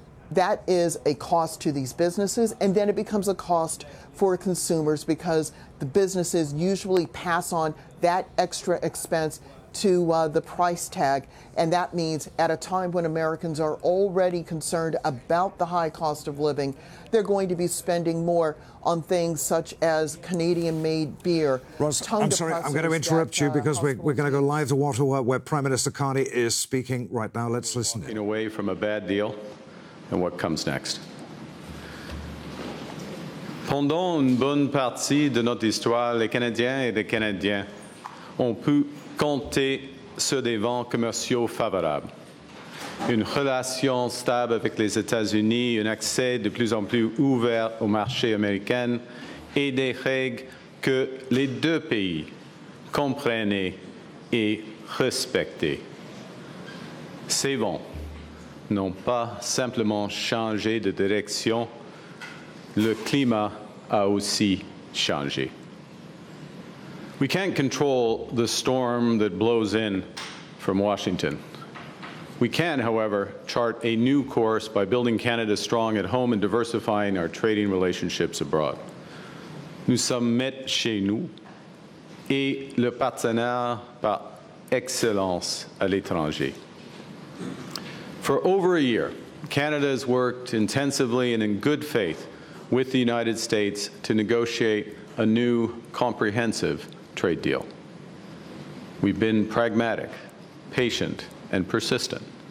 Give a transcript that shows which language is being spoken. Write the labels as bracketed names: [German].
[English] that is a cost to these businesses, and then it becomes a cost for consumers because the businesses usually pass on that extra expense to the price tag, and that means at a time when Americans are already concerned about the high cost of living, they're going to be spending more on things such as Canadian-made beer. Ros, I'm sorry, I'm going to interrupt you because we're going to go live to Ottawa, where Prime Minister Carney is speaking right now. Let's listen. Walking away from a bad deal, and what comes next? [French] Pendant une bonne partie de notre histoire, les Canadiens et les Canadiens ont pu compter sur des vents commerciaux favorables, une relation stable avec les États-Unis, un accès de plus en plus ouvert au marché américain et des règles que les deux pays comprenaient et respectaient. Ces vents n'ont pas simplement changé de direction, le climat a aussi changé. [English] We can't control the storm that blows in from Washington. We can, however, chart a new course by building Canada strong at home and diversifying our trading relationships abroad. [French] Nous sommes maîtres chez nous et le partenaire par excellence à l'étranger. [English] For over a year, Canada has worked intensively and in good faith with the United States to negotiate a new comprehensive trade deal. We've been pragmatic, patient, and persistent.